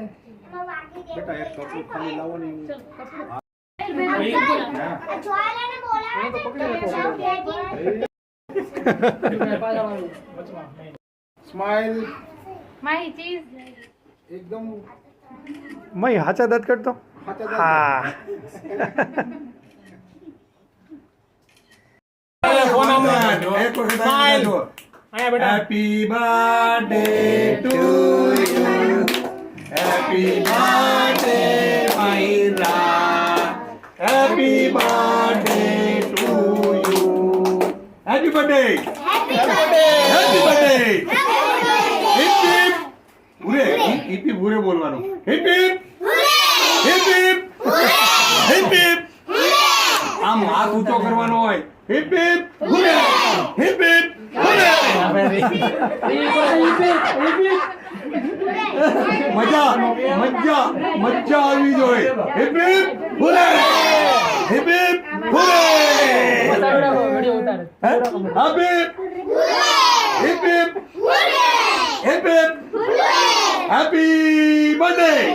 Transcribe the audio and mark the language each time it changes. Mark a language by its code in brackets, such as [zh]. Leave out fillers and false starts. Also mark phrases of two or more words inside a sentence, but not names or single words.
[gu] બેટા એક કપડું ખાલી લાવો ને સ્માઈલ મારી ચીઝ એકદમ મય હાચા દાંત કાઢતો હા ફોન આમ એક વખત સ્માઈલ આયા બેટા [en] Happy birthday to you. Happy birthday, Mahira. Happy birthday to you. Happy birthday. Happy birthday. Happy birthday. Hip hip. Hure. Hip hip hure બોલવાનું. Hip hip. Hip hip. Hip hip. [gu] આમ હાથ ઊંચો કરવાનો હોય. [en] Hip hip. hure. Hip hip. hure. [gu] મજા મજા મજા આવી જોઈએ [en] hip hip hurray hip hip hurray happy hip hip hip hip happy birthday